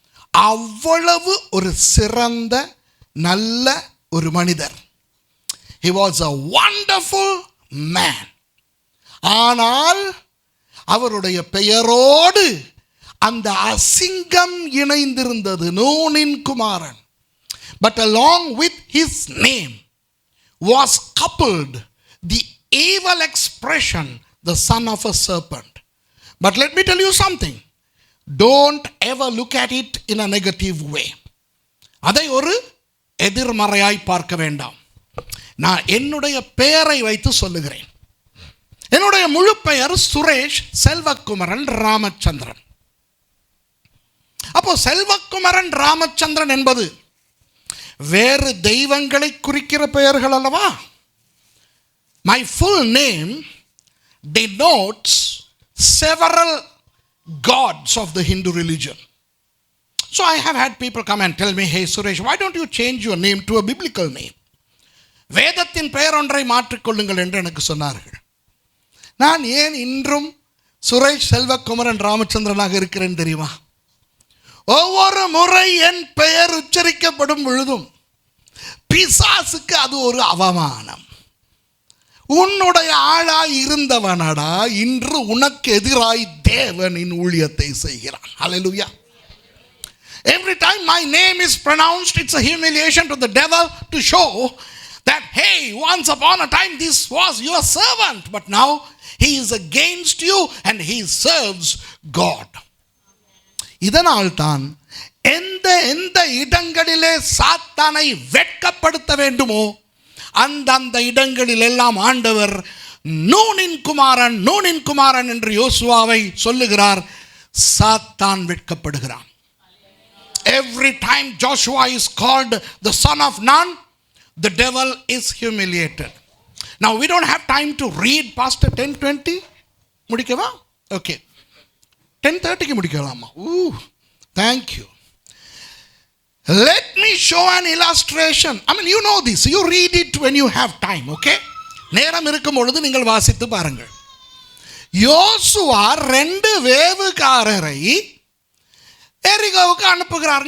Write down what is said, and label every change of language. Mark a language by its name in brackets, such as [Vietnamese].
[Tamil] அவ்வளவு ஒரு சிறந்த நல்ல ஒரு மனிதர். [English] He was a wonderful man. [Tamil] ஆனால் அவருடைய பெயரோடு அந்த அசிங்கம் இணைந்திருந்தது, நூனின் குமாரன். [English] But along with his name was coupled the evil expression, the son of a serpent. But let me tell you something. don't ever look at it in a negative way. [Tamil] அதை ஒரு எதிர்மறையாய் பார்க்க வேண்டாம். நான் என்னுடைய பெயரை வைத்து சொல்லுகிறேன். என்னுடைய முழு பெயர் சுரேஷ் செல்வக்குமரன் ராமச்சந்திரன். அப்போ செல்வக்குமரன் ராமச்சந்திரன் என்பது வேறு தெய்வங்களை குறிக்கிற பெயர்கள் அல்லவா? [English] My full name denotes several gods of the Hindu religion. So I have had people come and tell me, hey Suresh, why don't you change your name to a biblical name? [Tamil] வேதத்தின் பெயர் ஒன்றை மாற்றிக்கொள்ளுங்கள் என்று எனக்கு சொன்னார்கள். நான் ஏன் இன்றும் சுரேஷ் செல்வக்குமரன் ராமச்சந்திரனாக இருக்கிறேன் தெரியுமா? ஒவ்வொரு முறை என் பெயர் உச்சரிக்கப்படும் பொழுதும் பிசாசுக்கு அது ஒரு அவமானம். உன்னுடைய ஆளாய் இருந்தவனடா இன்று உனக்கு எதிராய் தேவனின் ஊழியத்தை செய்கிறான். ஹல்லேலூயா. [English] Every time my name is pronounced, it's a humiliation to the devil to show that, hey, once upon a time this was your servant, but now he is against you and he serves God. [Tamil] இதனால் தான் எந்த இடங்களிலே சாத்தானை வெட்கப்படுத்த வேண்டுமோ அந்த இடங்களில் எல்லாம் ஆண்டவர் நூனின் குமாரன் என்று யோசுவாவை சொல்லுகிறார். சாத்தான் வெட்கப்படுகிறான். [English] Every time Joshua is called the son of Nun, the devil is humiliated. Now we don't have time to read past 10:20. [Tamil] முடிக்கவா? [English] Okay. 10:30 [Tamil] முடிக்கலாமா? [English] Thank you. Let me show an illustration. I mean, you know this. You read it when you have time, okay? [Tamil] நேரம் இருக்கும் பொழுது நீங்கள் வாசித்து பாருங்கள். யோசுவா 2 வேவுகாரரை எரிகோவுக்கு அனுப்புகிறார்.